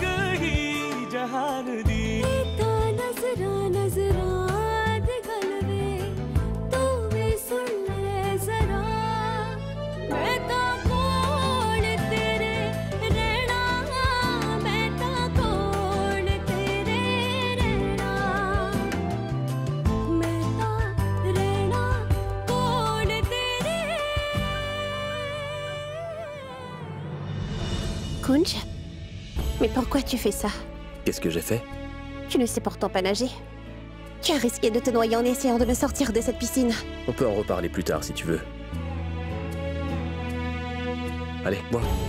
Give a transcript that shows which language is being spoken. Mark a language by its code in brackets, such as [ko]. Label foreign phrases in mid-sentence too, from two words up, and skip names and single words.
[pa] ਹੀ ਜਹਾਨ ਦੀ ਨਜ਼ਰਾਂ ਨਜ਼ਰਾਂ ਦਿਖਲਾਵੇ ਤੂੰ ਵੀ ਸੁਣ ਲੈ ਜ਼ਰਾ ਮੈਂ ਤਾਂ ਕੋਲ ਤੇਰੇ ਰਹਿਣਾ ਮੈਂ ਤਾਂ ਕੋਲ ਤੇਰੇ ਰਹਿਣਾ ਮੈਂ ਤਾਂ ਰਹਿਣਾ ਕੋਲ ਤੇਰੇ [fr] Kunj? Mais pourquoi tu fais ça? Qu'est-ce que j'ai fait? Tu ne sais pourtant pas nager. Tu as risqué de te noyer en essayant de me sortir de cette piscine. On peut en reparler plus tard si tu veux. Allez, bois.